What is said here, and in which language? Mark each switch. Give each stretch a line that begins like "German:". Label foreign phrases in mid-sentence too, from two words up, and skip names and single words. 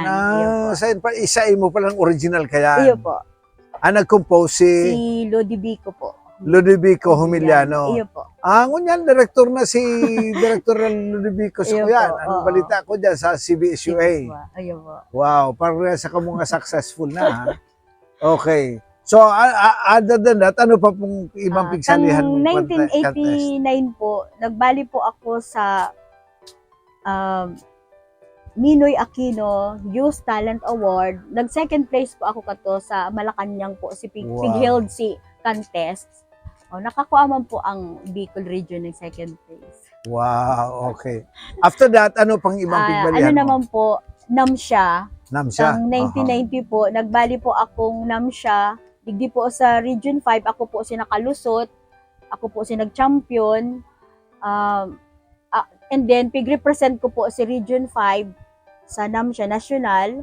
Bikol: Isa mo palang original kaya. Iyo po. Nag-compose Si Lodibico po. Ludovico Humiliano. Iyo po. Ngunyan, director na si Director Ludovico sa Iyo kuyan. po, Anong oo. balita ko dyan sa CBSUA? Iyo po. Wow, parang sa ka mga successful na. Ha?
English: Okay. So, other than that,
Bikol: ano pa pong ibang pigsalihan Kang mong contest? 1989 po, nagbali po ako sa Ninoy Aquino Youth Talent Award. Nag-second place po ako kato sa Malacanang po, si Wow. Pig-held si contest. Nakakuha man po ang Bicol region ng second place.
English: Wow, okay. After that,
Bikol: ano pang ibang pigbalihan mo? naman po, NAMSIA. Namsya. Ang 1990 po, nagbali po akong NAMSIA. Digdi po sa Region 5, ako po si nakalusot. Ako po si nag-champion.
English: And then,
Bikol: pig-represent ko po si Region 5 sa NAMSIA National.